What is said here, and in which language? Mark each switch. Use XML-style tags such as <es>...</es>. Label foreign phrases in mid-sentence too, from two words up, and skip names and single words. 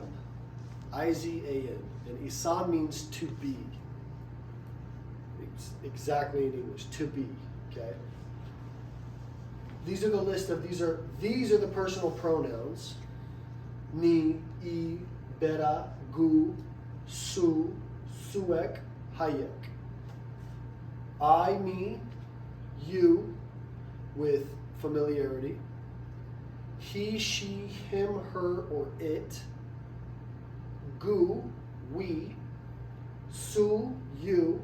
<en>I-Z-A-N. And isan means to be. Exactly in English, to be. Okay? These are the list of these are the personal pronouns. Ni, I,</en> <eu>bera, gu, su, suek, hayek.</eu> <en>I, me, you, with familiarity. He, she, him, her, or it. Gu, we. Su, you.</en>